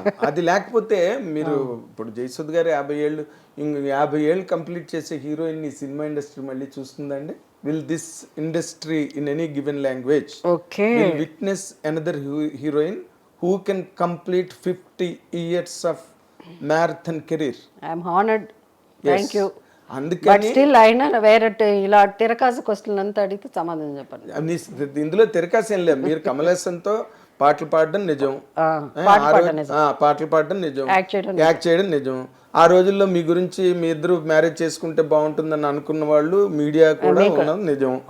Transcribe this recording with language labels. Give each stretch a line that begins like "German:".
Telugu: అది లేకపోతే మీరు ఇప్పుడు జయసుధ గారు 50 ఏళ్ళు కంప్లీట్ చేసే హీరోయిన్ ఈ సినిమా ఇండస్ట్రీ మళ్ళీ చూస్తుందండి.
English: Will this industry in any given language will witness another heroine who can complete 50 years of marathon career? I am honored. Yes. Thank you.
Telugu: అందుకని స్టిల్ అయినా వేరే ఇలా తిరకాసు క్వశ్చన్ అంతా అడిగితే సమాధానం చెప్పండి. ఇందులో తిరకాసు ఏం లేదు. మీరు కమలేసన్తో పాటలు పాడడం నిజం, పాటలు పాడడం నిజం, యాక్ట్ చేయడం నిజం. ఆ రోజుల్లో మీ గురించి మీ ఇద్దరు మ్యారేజ్ చేసుకుంటే బాగుంటుందని అనుకున్న వాళ్ళు మీడియా కూడా ఉన్నది నిజం.